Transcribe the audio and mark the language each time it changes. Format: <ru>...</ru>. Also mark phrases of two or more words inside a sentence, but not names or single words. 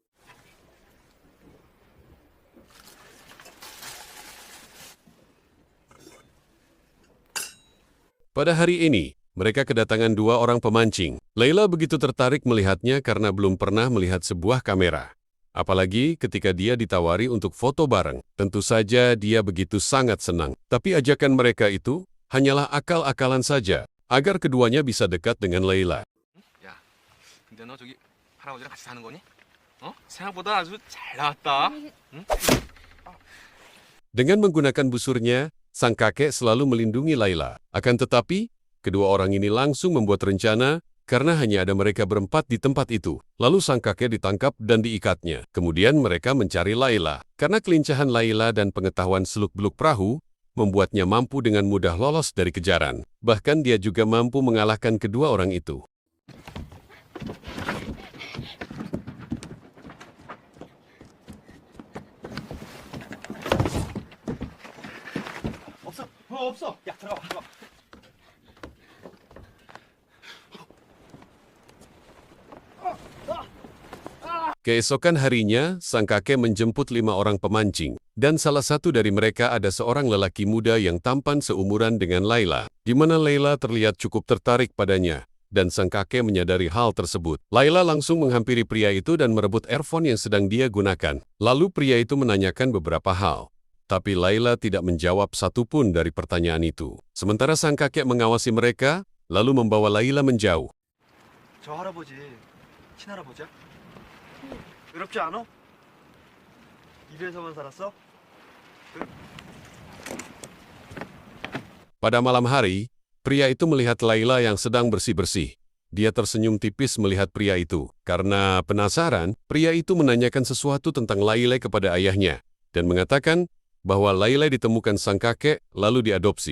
<id>Pada hari ini, mereka kedatangan dua orang pemancing. Laila begitu tertarik melihatnya karena belum pernah melihat sebuah kamera. Apalagi ketika dia ditawari untuk foto bareng. Tentu saja dia begitu sangat senang. Tapi ajakan mereka itu hanyalah akal-akalan saja, agar keduanya bisa dekat dengan Laila.</id> <ko>야, 근데 너 저기 할아버지랑 같이 사는 거니? 생각보다 아주 잘 나왔다. 응?</ko> <id>Dengan menggunakan busurnya, sang kakek selalu melindungi Laila. Akan tetapi, kedua orang ini langsung membuat rencana karena hanya ada mereka berempat di tempat itu. Lalu sang kakek ditangkap dan diikatnya. Kemudian mereka mencari Laila. Karena kelincahan Laila dan pengetahuan seluk-beluk perahu, membuatnya mampu dengan mudah lolos dari kejaran. Bahkan dia juga mampu mengalahkan kedua orang itu.</id> <ko>없어. 야, 들어가.</ko> <id>Keesokan harinya, sang kakek menjemput 5 orang pemancing, dan salah satu dari mereka ada seorang lelaki muda yang tampan seumuran dengan Laila, di mana Laila terlihat cukup tertarik padanya. dan sang kakek menyadari hal tersebut. Laila langsung menghampiri pria itu dan merebut earphone yang sedang dia gunakan. Lalu pria itu menanyakan beberapa hal. Tapi Laila tidak menjawab satupun dari pertanyaan itu. Sementara sang kakek mengawasi mereka, lalu membawa Laila menjauh.</id> <ko>저 할아버지 친할아버지야? 외롭지 않아? 입에서만 살았어?</ko> <id>Pada malam hari, pria itu melihat Laila yang sedang bersih-bersih. Dia tersenyum tipis melihat pria itu. Karena penasaran, pria itu menanyakan sesuatu tentang Laila kepada ayahnya dan mengatakan bahwa Laila ditemukan sang kakek lalu diadopsi.</id>